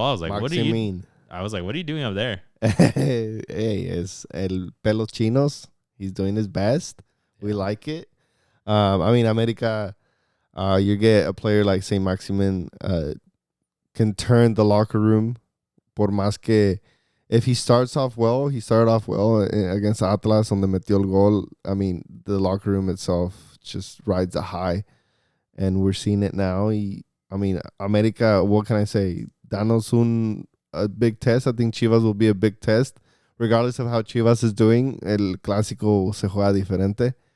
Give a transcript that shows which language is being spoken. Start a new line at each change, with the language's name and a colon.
English: I was like, what are you doing up there? Hey, it's El Pelos Chinos. He's doing his best. Yeah. We like it. I mean, America, you get a player like Saint Maximin can turn the locker room.
Spanish: Por más que,
English: if he started off well against Atlas on the
Spanish: metió el gol.
English: I mean, the locker room itself just rides a high, and we're seeing it now. I mean, America, what can I say?
Spanish: Danos
English: a big test. I think Chivas will be a big test. Regardless of how Chivas is doing,
Spanish: el clásico se juega diferente.